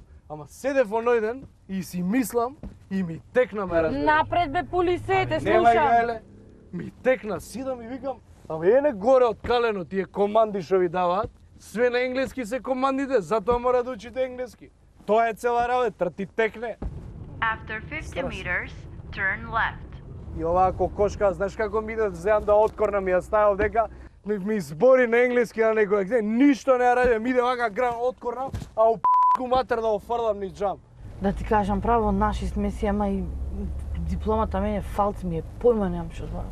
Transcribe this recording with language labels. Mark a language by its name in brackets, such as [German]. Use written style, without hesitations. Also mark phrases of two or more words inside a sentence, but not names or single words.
[Macedonian] Ама седев оној ден и си мислам и ми текна, ме разбираш. Напред, бе, полисете, Немај слушам. гајле, ми текна, сидам и викам, абе, ене горе од калено тие команди што ви даваат, све на енглески се командите, затоа мора да учите енглески. Тоа е цела работа, ти текне. [English] After 50 meters, turn left. [Macedonian] И оваа кокошка, знаеш како ми иде, земам да откорнам и ја ставам дека ми збори на енглески на некој, ништо не ја радим, ми иде вака гран откорнам, а у п***ку матер да офрлам ни джам. Да ти кажам право, наши сме си, ама и дипломата мене фалц ми е, појма немам што зборам.